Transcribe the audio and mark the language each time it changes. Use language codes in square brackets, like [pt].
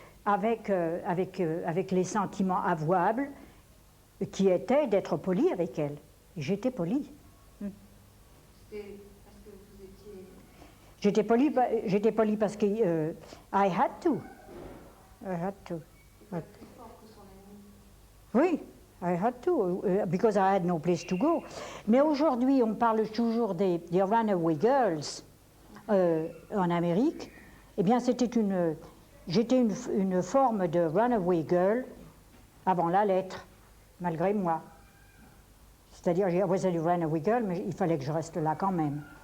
[fr] avec les sentiments avouables qui étaient d'être poli avec elle. Et j'étais polie. C'était parce que vous étiez... J'étais polie parce que [en] I had to. I had to. [fr] Vous êtes plus fort que son ami. [en] Oui, I had to, because I had no place to go. [fr] Mais aujourd'hui, on parle toujours des runaway girls en Amérique. Eh bien, j'étais une forme de runaway girl avant la lettre, malgré moi. C'est-à-dire, [en] I was a runaway girl, [fr] mais il fallait que je reste là quand même.